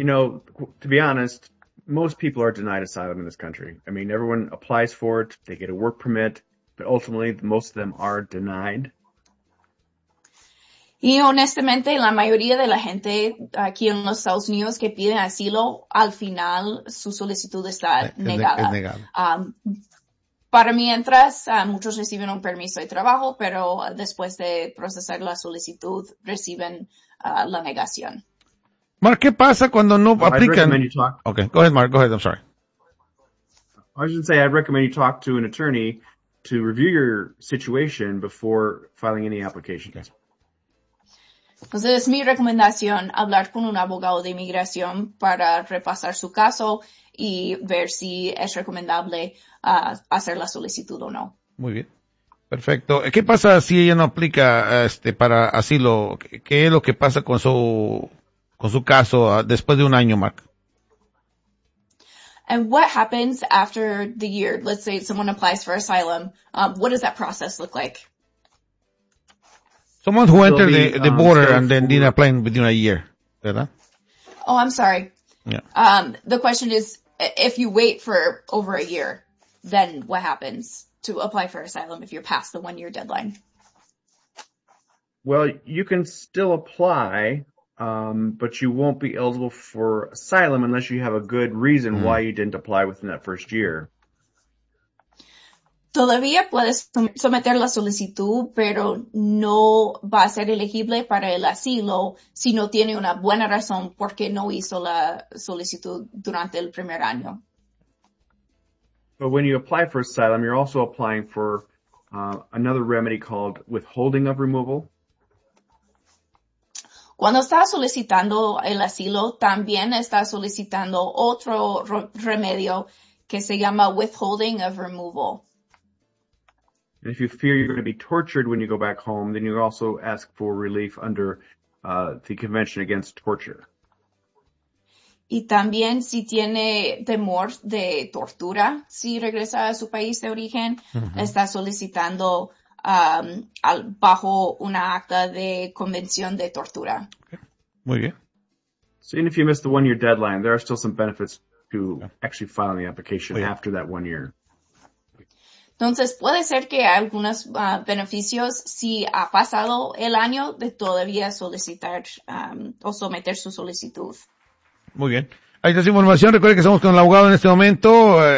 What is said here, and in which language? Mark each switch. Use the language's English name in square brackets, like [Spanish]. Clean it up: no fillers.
[English] To be honest, most people are denied asylum in this country. I mean, everyone applies for it, they get a work permit, but ultimately most of them are denied. [Spanish] Y honestamente, la mayoría de la gente aquí en los Estados Unidos que piden asilo, al final su solicitud está negada. Es negada. Para mientras, muchos reciben un permiso de trabajo, pero después de procesar la solicitud, reciben la negación. Mark, ¿qué pasa cuando no aplican? [English] Okay, go ahead, Mark. Go ahead. I'm sorry. I should say I'd recommend you talk to an attorney to review your situation before filing any applications. Okay. [Spanish] Entonces, es mi recomendación hablar con un abogado de inmigración para repasar su caso y ver si es recomendable hacer la solicitud o no. Muy bien. Perfecto. ¿Qué pasa si ella no aplica para asilo? ¿Qué es lo que pasa con su caso después de un año, Mark? [English] And what happens after the year? Let's say someone applies for asylum. What does that process look like? Someone who entered the border and then didn't apply within a year, ¿verdad? Oh, I'm sorry. Yeah. The question is, if you wait for over a year, then what happens to apply for asylum if you're past the one-year deadline? Well, you can still apply, but you won't be eligible for asylum unless you have a good reason why you didn't apply within that first year. [Spanish] Todavía puedes someter la solicitud, pero no va a ser elegible para el asilo si no tiene una buena razón por qué no hizo la solicitud durante el primer año. [English] But when you apply for asylum, you're also applying for another remedy called withholding of removal. [Spanish] Cuando está solicitando el asilo, también está solicitando otro remedio que se llama withholding of removal. [English] And if you fear you're going to be tortured when you go back home, then you also ask for relief under the Convention Against Torture. [Spanish] Y también si tiene temor de tortura si regresa a su país de origen, está solicitando bajo una acta de convención de tortura. Okay. Muy bien. [English] So even if you miss the one-year deadline, there are still some benefits to actually filing the application after that 1 year. [Spanish] Entonces, puede ser que hay algunos beneficios si ha pasado el año de todavía solicitar o someter su solicitud. Muy bien. Ahí está esa información. Recuerde que estamos con el abogado en este momento.